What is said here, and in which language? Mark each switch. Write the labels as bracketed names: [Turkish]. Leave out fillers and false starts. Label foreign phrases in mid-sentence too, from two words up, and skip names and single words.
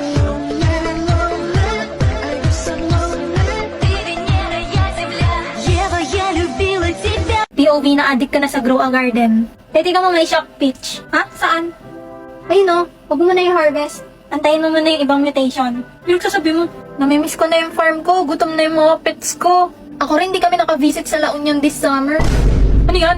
[Russian] Ты Венера, я Земля. Ева, я любила тебя. [Filipino] POV na addict ka na sa Grow a Garden. Pwede ka mo may shock pitch. Ha? Saan? Ayun o, huwag mo na yung harvest. Antayin mo muna yung ibang mutation. Yung sasabi mo, namimiss ko na yung farm ko, gutom na yung mga pets ko. Ako rin di kami naka-visit sa La Union [English] this summer. [Filipino] Ano yan?